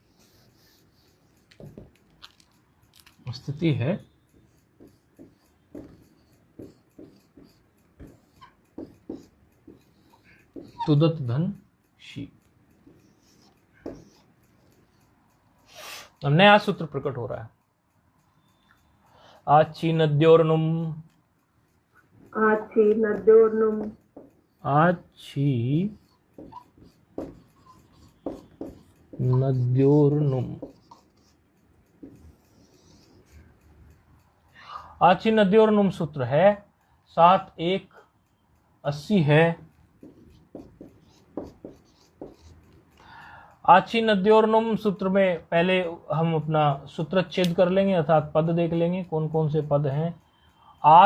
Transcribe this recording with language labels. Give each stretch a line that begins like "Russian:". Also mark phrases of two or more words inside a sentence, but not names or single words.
Hindi: स्थिति है तुदत धन शी। नया सूत्र प्रकट हो रहा है।
Sanskrit: आची नद्योर्नुम, आची नद्योर्नुम, आची नद्योर्नुम। आची नद्योर्नुम
Hindi: सूत्र है 7-1-80 है।
Sanskrit: आची नद्योर्नुम
Hindi: सूत्र में पहले हम अपना सूत्रच्छेद कर लेंगे, अर्थात पद देख लेंगे कौन कौन से पद हैं।